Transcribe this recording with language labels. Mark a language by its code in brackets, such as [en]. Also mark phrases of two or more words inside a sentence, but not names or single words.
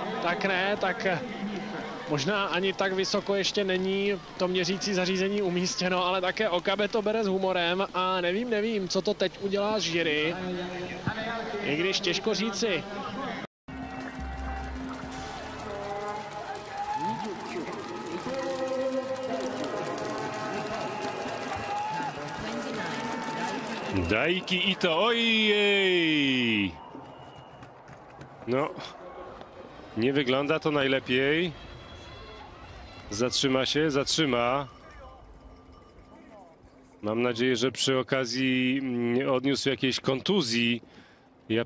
[cs] Tak ne, tak možná ani tak vysoko ještě není to měřící zařízení umístěno, ale také Okabe to bere s humorem a nevím, co to teď udělá s jury. I když těžko říci. Daiki Ito, ojej! [pl] No, nie wygląda to najlepiej. Zatrzyma się, zatrzyma. Mam nadzieję, że przy okazji nie odniósł jakiejś kontuzji japoński zawodnik.